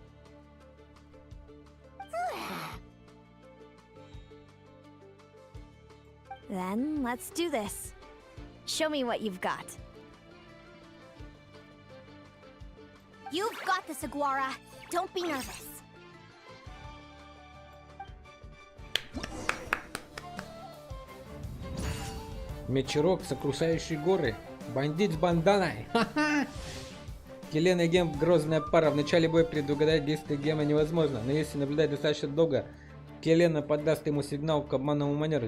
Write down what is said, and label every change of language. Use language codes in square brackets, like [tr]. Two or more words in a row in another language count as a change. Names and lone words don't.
[en] Then let's do this. Show me what you've got. You've got this, Aguara. Don't be nervous. [ru] Мечерок, сокрушающий горы. Бандит с банданой. Ха-ха! Келен и Гем — грозная пара. В начале боя предугадать действия Гема невозможно, но если наблюдать достаточно долго, Келена подаст ему сигнал к обманному манеру.